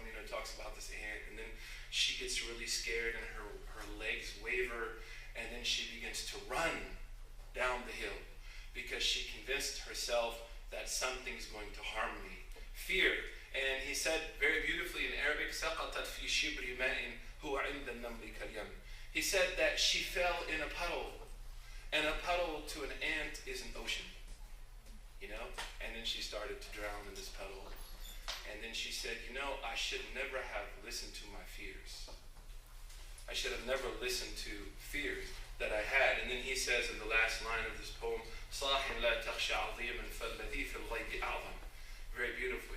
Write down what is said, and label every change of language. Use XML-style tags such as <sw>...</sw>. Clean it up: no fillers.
<en>Talks about this ant, and then she gets really scared, and her legs waver, and then she begins to run down the hill because she convinced herself that something's going to harm me. Fear. And he said very beautifully in Arabic,</en> <ar>سَقَطَتْ فِي شِبْرِ مَاءٍ هُوَ عِنْدَ النَّمْلِ كَالْيَمْ.</ar> <en>He said that she fell in a puddle, and a puddle to an ant is an ocean, and then she started to drown in this puddle. And then she said, I should never have listened to my fears. I should have never listened to fears that I had. And then he says in the last line of this poem,</en> <ar>صَاحٍ لَا تَخْشَ عَظِيمًا فَالَّذِي فِي الْغَيْبِ أَعْظَمُ.</ar> <en>Very beautiful.</en>